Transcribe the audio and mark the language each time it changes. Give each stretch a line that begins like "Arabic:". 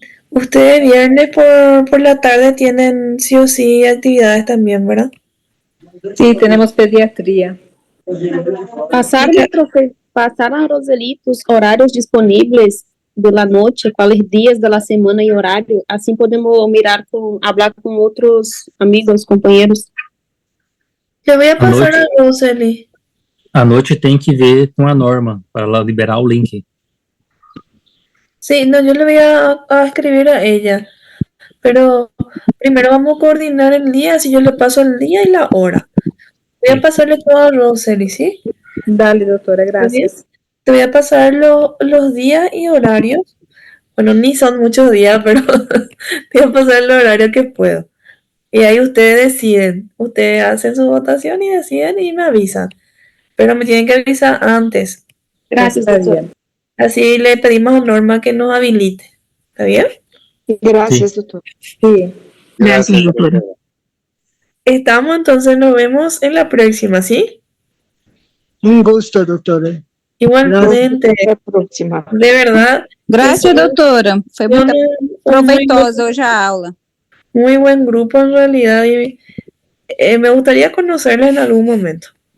Spanish: Ustedes viernes por la tarde tienen sí o sí actividades también, ¿verdad? Sí, tenemos pediatría.
Portuguese: Pasar a Roseli os horários disponíveis
Spanish: de la noche,
Portuguese: quais dias da semana e horário, assim podemos hablar com outros amigos, companheiros. Eu ia passar a Roseli. À noite tem que ver com a Norma, para ela liberar o link.
Spanish: Sí, no, yo le voy a escribir a ella. Pero primero vamos a coordinar el día, si yo le paso el día y la hora. Voy a pasarle todo a Roseli, ¿sí? Dale, doctora, gracias. Te voy a pasar los días y horarios. Bueno, ni son muchos días, pero te voy a pasar el horario que puedo. Y ahí ustedes deciden. Ustedes hacen su votación y deciden y me avisan. Pero me tienen que avisar antes. Gracias, doctora. Así le pedimos a Norma que nos habilite. ¿Está bien? Gracias, doctora. Sí. Gracias, doctora. Estamos, entonces nos vemos en la próxima, ¿sí? Un gusto, doctora. Igualmente.
Portuguese: Até a próxima.
Spanish: De verdad.
Portuguese: Graças, doutora. Foi muito proveitosa hoje a aula.
Spanish: Muy buen grupo en realidad y me gustaría conocerla en algún momento.